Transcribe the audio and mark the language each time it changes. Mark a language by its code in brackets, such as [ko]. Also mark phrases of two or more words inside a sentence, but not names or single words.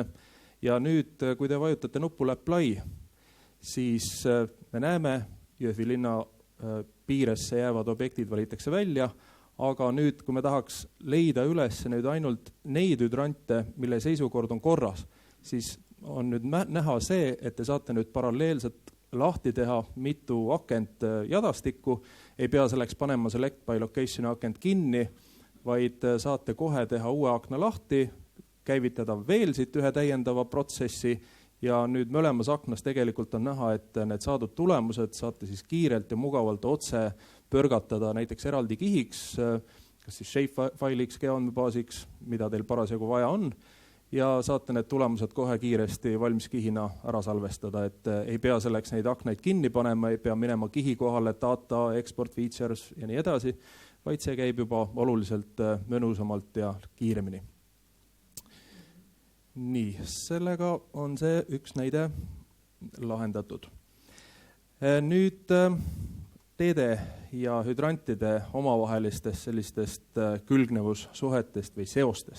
[et] Ja nüüd, kui te vajutate nupule apply, siis me näeme, Jõhvi linna piiresse jäävad objektid valitakse välja, aga nüüd, kui me tahaks leida üles nüüd ainult neid hüdrantide, mille seisukord on korras, siis on nüüd näha see, et te saate nüüd paralleelselt lahti teha mitu akent jadastikku, ei pea selleks panema [en] select by location [et] akent kinni, vaid saate kohe teha uue akna lahti, käivitada veel siit ühe täiendava protsessi ja nüüd mõlemas aknas tegelikult on näha, et need saadud tulemused saate siis kiirelt ja mugavalt otse pörgatada näiteks eraldi kihiks, kas siis shapefile'iks, geoandmebaasiks, mida teil parasjagu vaja on, ja saate need tulemused kohe kiiresti valmis kihina ära salvestada, et ei pea selleks neid aknaid kinni panema, ei pea minema kihi kohale, [en] data, export features [et] ja nii edasi, vaid see käib juba oluliselt mõnusamalt ja kiiremini. Nii, sellega on see üks näide lahendatud. Nüüd teede ja hüdrantide omavahelistest sellistest külgnevussuhetest või seostest.